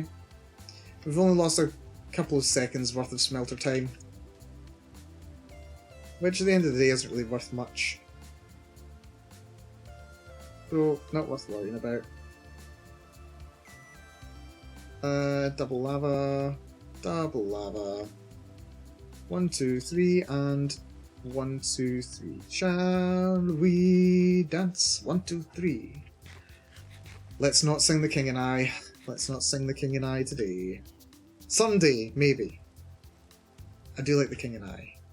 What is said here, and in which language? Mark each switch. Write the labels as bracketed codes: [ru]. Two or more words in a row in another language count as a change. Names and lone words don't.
[en] We've only lost a couple of seconds worth of smelter time. Which at the end of the day isn't really worth much. So, not worth worrying about. Double lava. Double lava. 1, 2, 3, and 1, 2, 3. Shall we dance? 1, 2, 3. Let's not sing the King and I. Let's not sing the King and I today. Someday, maybe. I do like the King and I.